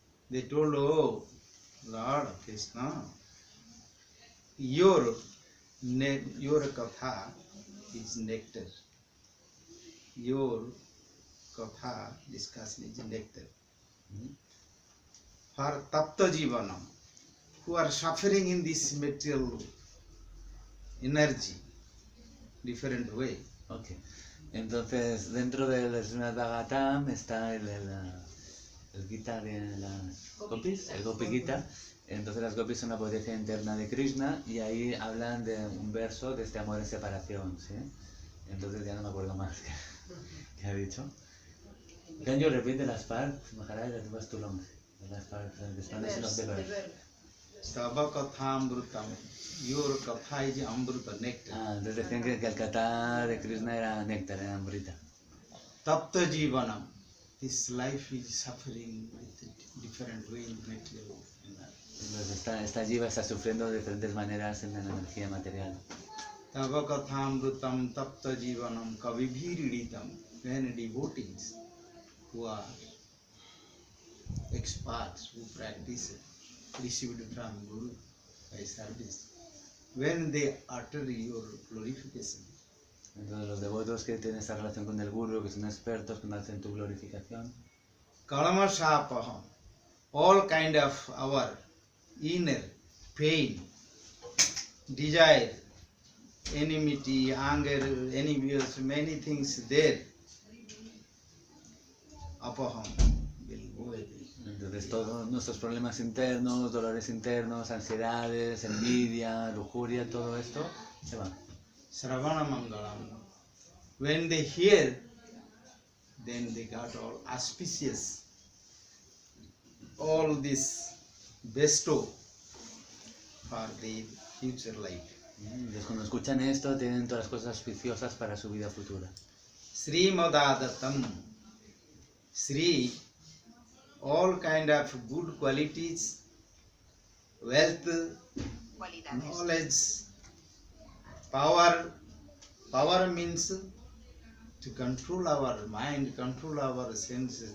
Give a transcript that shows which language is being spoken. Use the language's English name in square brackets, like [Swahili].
[English] They told, oh Lord Krishna, your katha is nectar. Your katha discussion is nectar. For [Sanskrit] tapta jivanam, [English] who are suffering in this material energy, different way. Okay. [Spanish] Entonces, dentro del Srimad Bhagavatam está el Gita de las Gopis, el Gopi Gita. Entonces las Gopis son la potencia interna de Krishna y ahí hablan de un verso de este amor en separación, ¿sí? Entonces ya no me acuerdo más que ha dicho. [English] Can you repeat the last part, Maharaj, that was too long. The last part, the explanation of the verse. [Sanskrit] Sava katha amrutam. [English] Your katha is amruta, nectar. [Spanish] Entonces decían que el katha de Krishna era néctar, era amrita. [Sanskrit] Tapta jivanam. [English] This life is suffering with different way in material. [Spanish] Entonces esta jiva está sufriendo de diferentes maneras en la energía material. [Sanskrit] Tava katha amrutam tapta jivanam kavibhiriditam. [English] When devotees who are experts, who practice received from Guru by service, when they utter your glorification. [Spanish] Entonces los devotos que tienen esta relación con el Guru, que son expertos, que hacen tu glorificación. [English] Kalamasapaham, all kind of our inner pain, desire, enmity, anger, envious, many things there, apaham will go away. [Spanish] Entonces todos nuestros problemas internos, dolores internos, ansiedades, envidia, lujuria, todo esto se va. [Sanskrit] Sravana Mangalam. [English] When they hear, then they got all auspicious. All this bestow for their future life. [Spanish] Entonces cuando escuchan esto tienen todas las cosas auspiciosas para su vida futura. [Sanskrit] Sri Madadatam. [English] Sri, all kind of good qualities, wealth, knowledge, power. Power means to control our mind, control our senses.